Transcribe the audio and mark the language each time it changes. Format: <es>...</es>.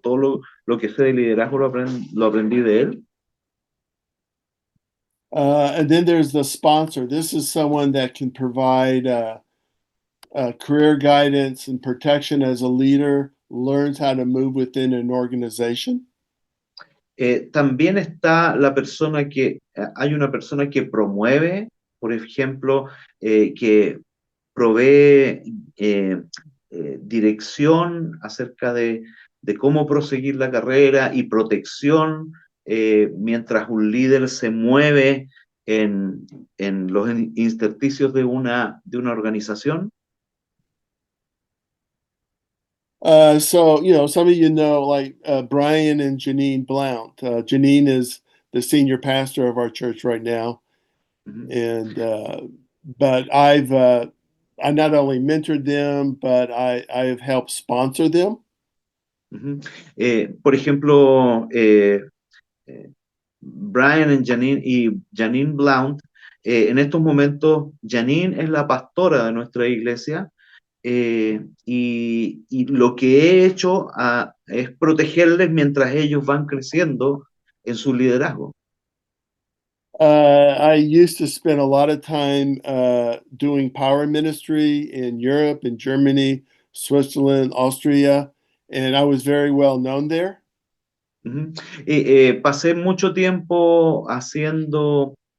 <es>Todo lo que sé de liderazgo lo aprendí de él.</es> <en>And then there's the sponsor. This is someone that can provide career guidance and protection as a leader, learns how to move within an organization.</en> <es>También está la persona hay una persona que promueve, por ejemplo, que provee dirección acerca de cómo proseguir la carrera y protección mientras un líder se mueve en los intersticios de una organización.</es> <en>So, some of like Brian and Janine Blount. Janine is the senior pastor of our church right now. And, but I not only mentored them, but I have helped sponsor them.</en> <es>Por ejemplo, Brian y Janine Blount, en estos momentos, Janine es la pastora de nuestra iglesia. Y lo que he hecho es protegerles mientras ellos van creciendo en su liderazgo.</es> <en>I used to spend a lot of time doing power ministry in Europe, in Germany, Switzerland, Austria, and I was very well known there.</en> <es>Pasé mucho tiempo haciendo</es>